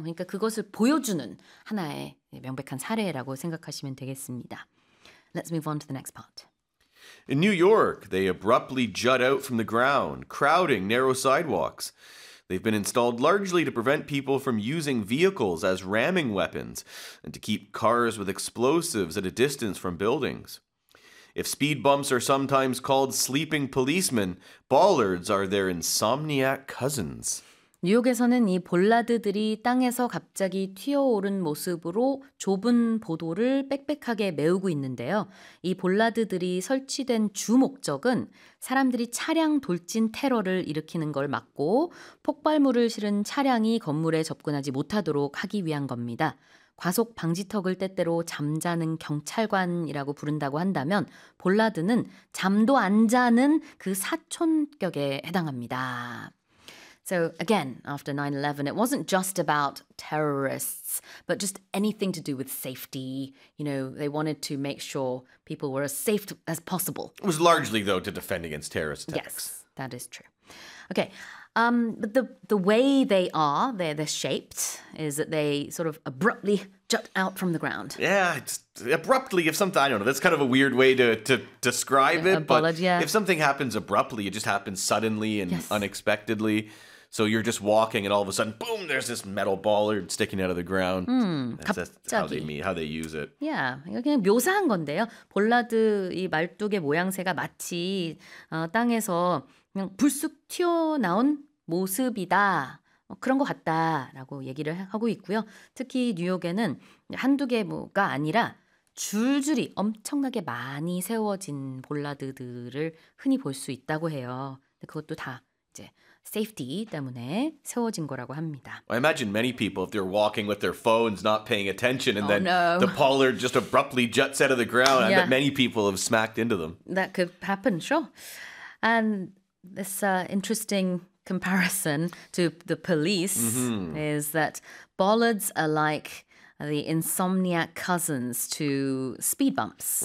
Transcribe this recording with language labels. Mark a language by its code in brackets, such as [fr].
[ko] 그러니까 그것을 보여주는 하나의 명백한 사례라고 생각하시면 되겠습니다. [en] Let's move on to the next part. In New York, they abruptly jut out from the ground, crowding narrow sidewalks. They've been installed largely to prevent people from using vehicles as ramming weapons and to keep cars with explosives at a distance from buildings. If speed bumps are sometimes called sleeping policemen, bollards are their insomniac cousins. [ko] 뉴욕에서는 이 볼라드들이 땅에서 갑자기 튀어오른 모습으로 좁은 보도를 빽빽하게 메우고 있는데요. 이 볼라드들이 설치된 주 목적은 사람들이 차량 돌진 테러를 일으키는 걸 막고 폭발물을 실은 차량이 건물에 접근하지 못하도록 하기 위한 겁니다. 과속 방지턱을 때때로 잠자는 경찰관이라고 부른다고 한다면 볼라드는 잠도 안 자는 그 사촌격에 해당합니다. [en] So again, after 9/11, it wasn't just about terrorists, but just anything to do with safety. You know, they wanted to make sure people were as safe as possible. It was largely, though, to defend against terrorist attacks. Yes, that is true. Okay. But the way they are, they're shaped, is that they sort of abruptly jut out from the ground. Yeah, it's abruptly, if something, I don't know, that's kind of a weird way to describe it. If something happens abruptly, it just happens suddenly and unexpectedly. So you're just walking and all of a sudden, boom, there's this metal bollard sticking out of the ground. That's how they use it. [ko] Yeah, 이거 그냥 묘사한 건데요. 볼라드 이 말뚝의 모양새가 마치 땅에서 그냥 불쑥 튀어나온 모습이다. 그런 것 같다라고 얘기를 하고 있고요. 특히 뉴욕에는 한두 개가 아니라 줄줄이 엄청나게 많이 세워진 볼라드들을 흔히 볼 수 있다고 해요. 그것도 다 이제 safety 때문에 세워진 거라고 합니다. [en] I imagine many people, if they're walking with their phones, not paying attention, and the pollard just abruptly juts out of the ground, I bet many people have smacked into them. That could happen, sure. This interesting comparison to the police is that bollards are like the insomniac cousins to speed bumps.